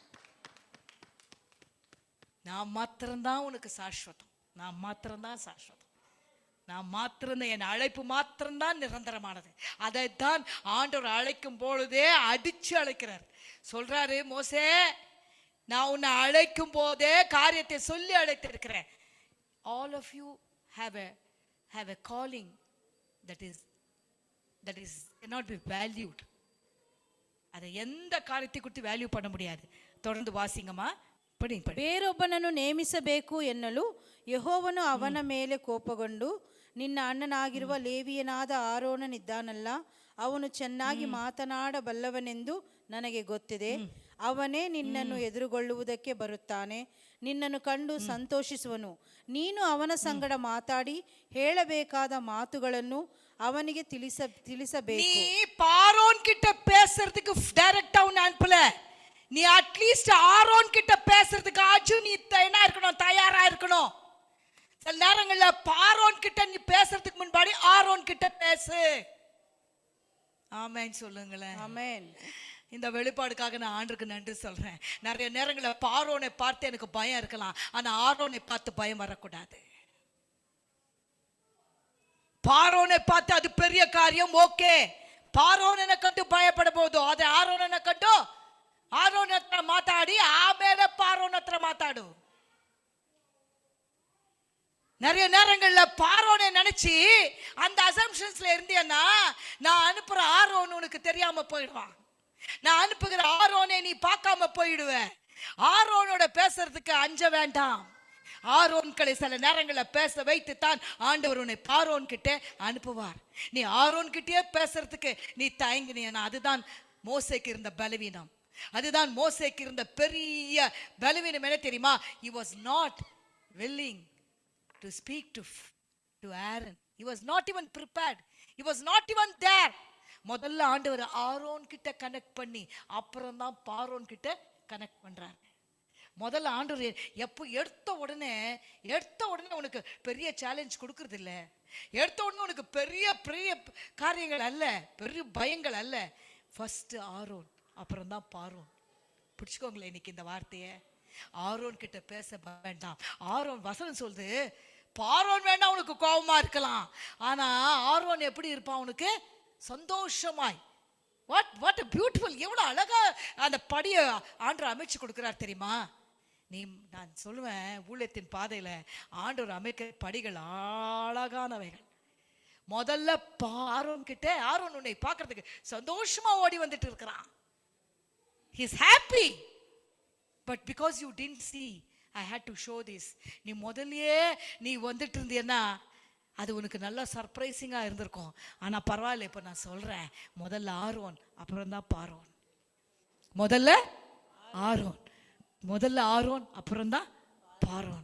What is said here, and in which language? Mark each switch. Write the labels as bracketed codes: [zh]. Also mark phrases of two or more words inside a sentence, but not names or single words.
[ta] நான் மாத்திரம்தான் உனக்கு சாஸ்வதம். நான் மாத்திரம்தான் சாஸ்வதம். நான் மாத்திரம்தான், என் அழைப்பு மாத்திரம்தான் நிரந்தரமானது. அதைத்தான் ஆண்டவர் அழைக்கும் பொழுதே அடிச்சு அழைக்கிறார். சொல்றாரு, மோசே நான் உன்னை அழைக்கும் போதே காரியத்தை சொல்லி அழைத்திருக்கிறேன். [en] All of you have a calling that is cannot be valued. [ta] அதை எந்த காரியத்தை குறித்து வேல்யூ பண்ண முடியாது. தொடர்ந்து வாசிங்கம்மா. [kn] ಬೇರೊಬ್ಬನನ್ನು ನೇಮಿಸಬೇಕು ಎನ್ನಲು ಯೆಹೋವನು ಅವನ ಮೇಲೆ ಕೋಪಗೊಂಡು, ನಿನ್ನ ಅಣ್ಣನಾಗಿರುವ ಲೇವಿಯನಾದ ಆರೋನನಿದ್ದಾನಲ್ಲ, ಅವನು ಚೆನ್ನಾಗಿ ಮಾತನಾಡಬಲ್ಲವನೆಂದು ನನಗೆ ಗೊತ್ತಿದೆ. ಅವನೇ ನಿನ್ನನ್ನು ಎದುರುಗೊಳ್ಳುವುದಕ್ಕೆ ಬರುತ್ತಾನೆ, ನಿನ್ನನ್ನು ಕಂಡು ಸಂತೋಷಿಸುವನು. ನೀನು ಅವನ ಸಂಗಡ ಮಾತಾಡಿ ಹೇಳಬೇಕಾದ ಮಾತುಗಳನ್ನು அவனுக்கு ತಿಳಿಸಬೇಕು. [ta] நீ பார்வோன் கிட்ட பேசுறதுக்கு டைரக்டா உன்னை அனுப்பல. நீ அட்லீஸ்ட் ஆரோன் கிட்ட பேசுறதுக்கு ஆச்சு நீ என்ன இருக்கணும், தயாரா இருக்கணும். சில நேரங்கள்ல பார்வோன் கிட்ட நீ பேசுறதுக்கு முன்னாடி ஆரோன் கிட்ட பேசு. ஆமென் சொல்லுங்களேன். ஆமென். இந்த வெளிப்பாடுக்காக நான் ஆண்டவருக்கு நன்றி சொல்றேன். நிறைய நேரங்களில் பார்வோனை பார்த்து எனக்கு பயம் இருக்கலாம், ஆனா ஆரோனை பார்த்து பயம் வரக்கூடாது. பார்வோனை பார்த்து அது பெரிய காரியம், ஓகே. பார்வோனை கண்டு பயப்பட போதோ அது [kn] ಆರೋನನ ಕಂಡು ಆರೋನ ಹತ್ರ ಮಾತಾಡಿ ಆಮೇಲೆ பார்வோன் ಹತ್ರ ಮಾತಾಡು. [ta] நிறைய நேரங்கள்ல பார்வோனை நினைச்சு அந்த அசம்ஷன்ஸ்ல இருந்தேன்னா, நான் அனுப்புற ஆரோன் உனக்கு தெரியாம போயிடுவான். நான் அனுப்புகிற ஆரோனை நீ பார்க்காம போயிடுவ. ஆரோனோட பேசுறதுக்கு அஞ்ச வேண்டாம். ஆரோன்களை சில நேரங்களில் பேச வைத்து தான் ஆண்டவர் உன்னை பார்வோன் கிட்ட அனுப்புவார். நீ ஆரோன் கிட்டே பேசுறதுக்கு நீ தயங்கினா, அதுதான் மோசேக்கு இருந்த பலவீனம். அதுதான் மோசேக்கு இருந்த பெரிய பலவீனம். என்ன தெரியுமா? [en] he was not willing to speak to Aaron. He was not even prepared. He was not even there. [ta] முதல்ல ஆண்டவர் ஆரோன் கிட்ட கனெக்ட் பண்ணி அப்புறம் தான் பார்வோன் கிட்ட கனெக்ட் பண்றாரு. முதல்ல ஆண்டவர் எப்போ எடுத்த உடனே உனக்கு பெரிய சேலஞ்ச் கொடுக்கறது இல்லை. எடுத்த உடனே உனக்கு பெரிய பெரிய காரியங்கள் அல்ல, பெரிய பயங்கள் அல்ல. ஃபர்ஸ்ட் ஆரோன், அப்புறம் தான் பார்வோன். பிடிச்சுக்கோங்களேன் இன்னைக்கு இந்த வார்த்தையை. ஆரோன் கிட்ட பேச வேண்டாம். ஆரோன் வசனம் சொல்லுது, பார்வோன் வேணா உனக்கு கோபமா இருக்கலாம், ஆனா ஆரோன் எப்படி இருப்பான் உனக்கு சந்தோஷமாய். [en] what a beautiful, [ta] எவ்வளவு அழகா அந்த படியை ஆண்டவர் அமைச்சு கொடுக்கிறார் தெரியுமா? நான் சொல்லுவேன், ஊழியத்தின் பாதையில ஆண்டவர் அமைக்கிற படிகள் அழகானவைகள். முதல்ல ஆரோன் கிட்ட, ஆரோன் உன்னை பார்க்கறதுக்கு சந்தோஷமா ஓடி வந்துட்டு இருக்கிறான். [en] he is happy, but because you didn't see, I had to show this. [ta] நீ முதல்லயே நீ வந்துட்டு இருந்தீன்னா அது உனக்கு நல்லா சர்ப்ரைசிங்கா இருந்திருக்கும். ஆனா பரவாயில்ல, இப்ப நான் சொல்றேன், முதல்ல ஆரோன், அப்புறம் தான் பார்வோன். முதல்ல ஆரோன், அப்புறம் தான் பார்வோன்.